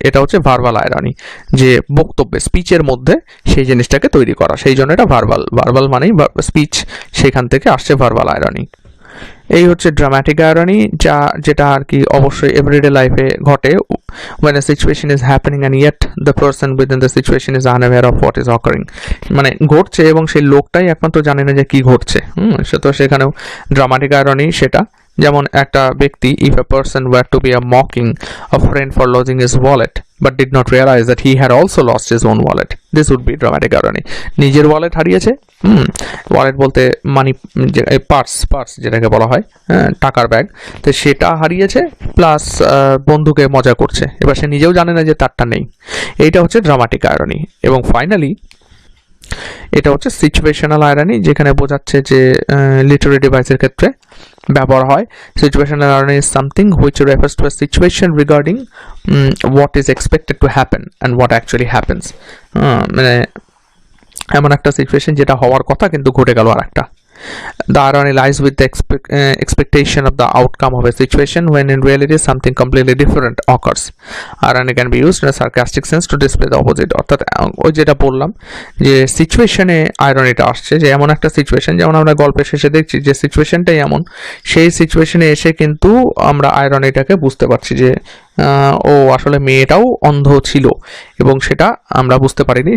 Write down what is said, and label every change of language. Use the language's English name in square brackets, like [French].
[Bangla] এটা হচ্ছে verbal irony, যে বক্তব্যে, স্পিচের মধ্যে সেই জিনিসটাকে তৈরি করা, সেই জন্য এটা ভার্বাল মানেই স্পিচ, সেখান থেকে আসছে ভার্বাল আয়রনি। এই হচ্ছে ড্রামাটিক আয়রনি, যেটা আর কি অবশ্যই এভরিডে লাইফে ঘটে, [English] when a situation is happening and yet the person within the situation is unaware of what is occurring, [Bangla] মানে ঘটছে এবং সেই লোকটাই একমাত্র জানে না যে কি ঘটছে। সে তো সেখানেও ড্রামাটিক আয়রনি সেটা। যেমন একটা ব্যক্তি, [English] if a person were to be a mocking a friend for losing his wallet but did not realize that he had also lost his own wallet, this would be dramatic irony. [Bangla] নিজের wallet হারিয়েছে, wallet বলতে মানি, purse যেটাকে বলা হয়, টাকার bag, তো সেটা হারিয়েছে, প্লাস বন্ধুকে মজা করছে, এবার সে নিজেও জানে না যে তারটা নেই। এইটা হচ্ছে ড্রামাটিক আয়রনি। এবং ফাইনালি এটা হচ্ছে সিচুয়েশনাল আয়রনি, যেখানে বোঝাচ্ছে যে লিটারি ডিভাইসের ক্ষেত্রে ব্যবহার হয়। [English] Situational irony is something which refers to a situation regarding what is expected to happen and what actually happens. [Bangla] মানে এমন একটা সিচুয়েশন যেটা হওয়ার কথা কিন্তু ঘটে গেল আর একটা। [English] The irony lies with the expectation of the outcome of a situation when in reality something completely different occurs. Irony can be used in a sarcastic sense to display the opposite. [Bangla] অর্থাৎ ওই যেটা বললাম যে সিচুয়েশনে আয়রনিটা আসছে, যে এমন একটা সিচুয়েশন, যেমন আমরা গল্পের শেষে দেখছি যে সিচুয়েশনটাই এমন, সেই সিচুয়েশনে এসে কিন্তু আমরা আয়রনিটাকে বুঝতে পারছি যে ও আসলে মেয়েটাও অন্ধ ছিল এবং সেটা আমরা বুঝতে পারিনি।